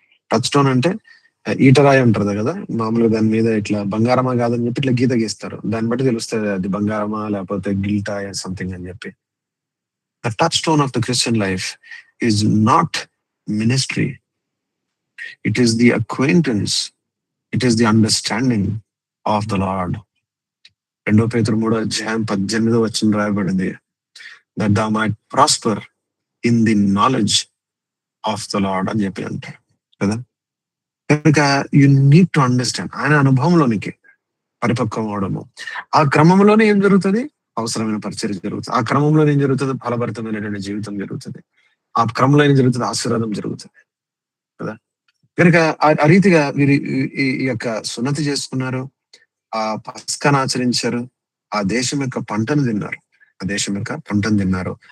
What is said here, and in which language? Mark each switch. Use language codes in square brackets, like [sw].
[te] Touch stone అంటే ఈటరాయి ఉంటది కదా, మామూలుగా దాని మీద ఇట్లా బంగారమా కాదని చెప్పి ఇట్లా గీత గీస్తారు. దాన్ని బట్టి తెలుస్తుంది అది బంగారమా లేకపోతే గిల్టా సంథింగ్ అని చెప్పి. [en] The touchstone of the Christian life is not ministry, it is the acquaintance, it is the understanding of the Lord. 2 Peter 3:18 [te] రాయబడింది, [en] that thou might prosper in the knowledge of the Lord [te] అని చెప్పి అంటారు కదా. కనుక [en] You need to understand. [te] ఆయన అనుభవంలోనికి పరిపక్వం అవడము, ఆ క్రమంలోనే ఏం జరుగుతుంది? అవసరమైన పరిచర్య జరుగుతుంది. ఆ క్రమంలోనే ఏం జరుగుతుంది? ఫలభరితమైనటువంటి జీవితం జరుగుతుంది. ఆ క్రమంలో ఏం జరుగుతుంది? ఆశీర్వాదం జరుగుతుంది కదా. కనుక ఆ రీతిగా వీరు ఈ యొక్క సున్నతి చేసుకున్నారు, ఆ పస్కాను ఆచరించారు, ఆ దేశం యొక్క పంటను తిన్నారు, ఆ దేశం యొక్క పంటను తిన్నారు.